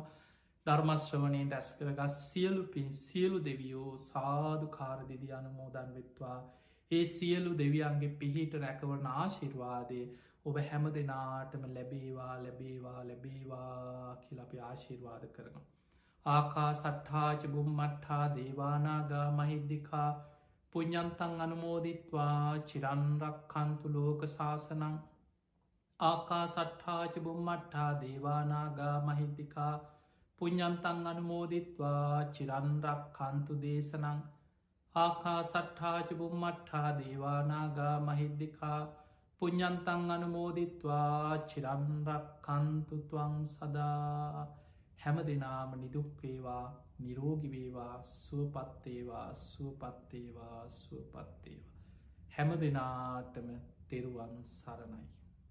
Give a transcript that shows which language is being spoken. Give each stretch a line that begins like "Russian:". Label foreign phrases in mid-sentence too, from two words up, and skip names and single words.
Sinhala: ධර්මශ්‍රවනයෙන් ඩැස් කරගත් සියලු පින් සියලු දෙවියෝ සාධකාර දෙදි අනුමෝදන් වෙත්වා. ඒ සියලු දෙවියන්ගේ පිහිට රැකවන ආශිර්වාදය ඔබ හැම දෙනාටම ලැබේවා ලැබේවා ලැබේවා කියල අපි ආශිර්වාද කරනවා.
Pali: ආකා සට්හාච බුම්මට්හා දේවානාගා මහිද්දිකා පුඤ්ඥන්තන් අනුමෝදිත්වා චිරන්රක් කන්තු ලෝක ශාසනං ආකා සට්හාච බුම්මට්හා දේවානාගා මහිද්දිකා පුඤ්ඥන්තන් අනුමෝදිත්වා චිරන්රක් කන්තු දේශනං ආකා සට්හාච බුම්මට්හා දේවානාගා මහිද්දිකා පුඤ්ඥන්තන් අනුමෝදිත්වා චිරන්රක් කන්තුතුවං සදා
Sinhala: හැම දෙනාම නිදුක්වේවා නිරෝගිවේවා සුවපත්තේවා සුවපත්තේවා සුවපත්තේවා හැම දෙනාටම තෙරුවන් සරණයි.